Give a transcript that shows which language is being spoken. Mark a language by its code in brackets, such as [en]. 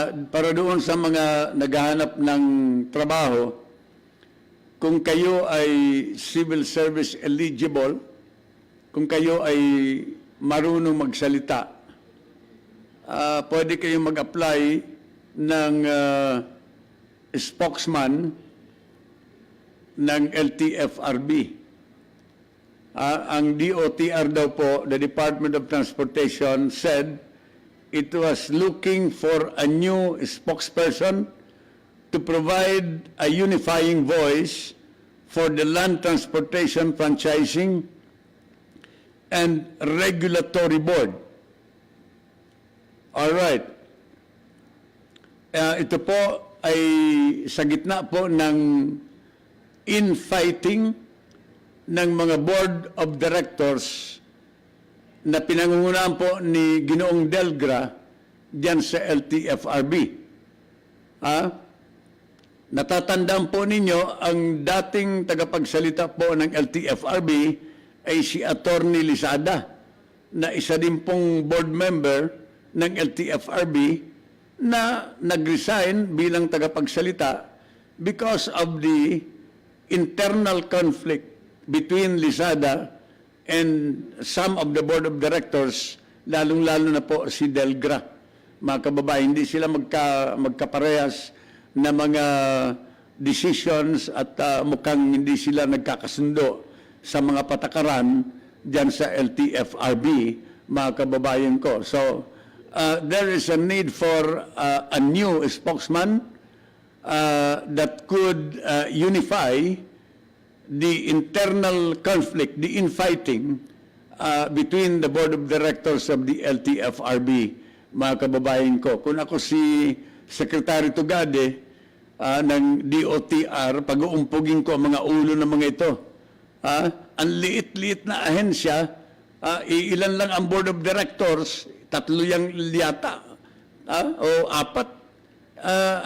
[tl] Para doon sa mga naghahanap ng trabaho, kung kayo ay civil service eligible, kung kayo ay marunong magsalita, pwede kayong mag-apply ng spokesman ng LTFRB. Ang DOTR daw po, [en] the Department of Transportation, said it was looking for a new spokesperson to provide a unifying voice for the Land Transportation Franchising and Regulatory Board. All right. [tl] Ito po ay sa gitna po ng infighting ng mga board of directors na pinangungunahan po ni Ginoong Delgra diyan sa LTFRB. Natatandaan po ninyo, ang dating tagapagsalita po ng LTFRB ay si Attorney Lisada, na isa din pong board member ng LTFRB na nag-resign bilang tagapagsalita [en] because of the internal conflict between Lisada and some of the board of directors, [tl] lalong-lalo na po si Delgra. Mga kababayan, hindi sila magkaparehas na mga decisions at mukhang hindi sila nagkakasundo sa mga patakaran dyan sa LTFRB, mga kababayan ko. [en] So, there is a need for a new spokesman that could unify the internal conflict, the infighting between the board of directors of the LTFRB, [tl] mga kababayan ko. Kung ako si Secretary Tugade ng DOTR, pag-uumpugin ko ang mga ulo ng mga ito. Ang liit-liit na ahensya, ilan lang ang board of directors, 3 yang yata, o 4.